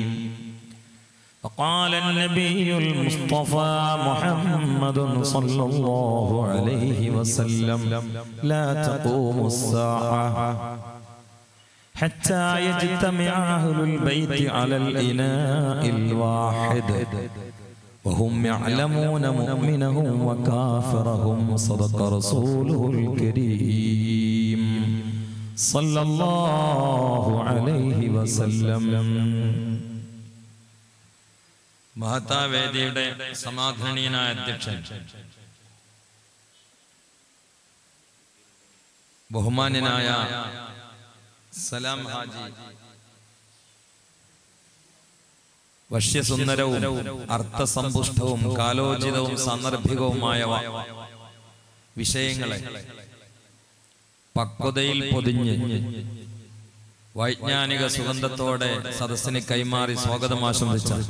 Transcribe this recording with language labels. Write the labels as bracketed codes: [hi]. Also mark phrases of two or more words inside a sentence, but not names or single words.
[ar] وقال النبي المصطفى محمد صلى الله عليه وسلم لا تقوم الساعة حتى يجتمع أهل البيت على الإناء الواحد وهم يعلمون مؤمنهم وكافرهم صدق رسوله الكريم صلى الله عليه وسلم. [ml] മഹത്താവേദിയുടെ സമാധാനീയനായ അധ്യക്ഷൻ ബഹുമാന്യനായ സലാം ഹാജി വശ്യസുന്ദരവും അർത്ഥസമ്പുഷ്ടവും കാലോചിതവും സാന്ദർഭികവുമായ വിഷയങ്ങളെ പക്വതയിൽ പൊതിഞ്ഞ് വൈജ്ഞാനിക സുഗന്ധത്തോടെ സദസ്സിന് കൈമാറി സ്വാഗതം ആശംസിച്ച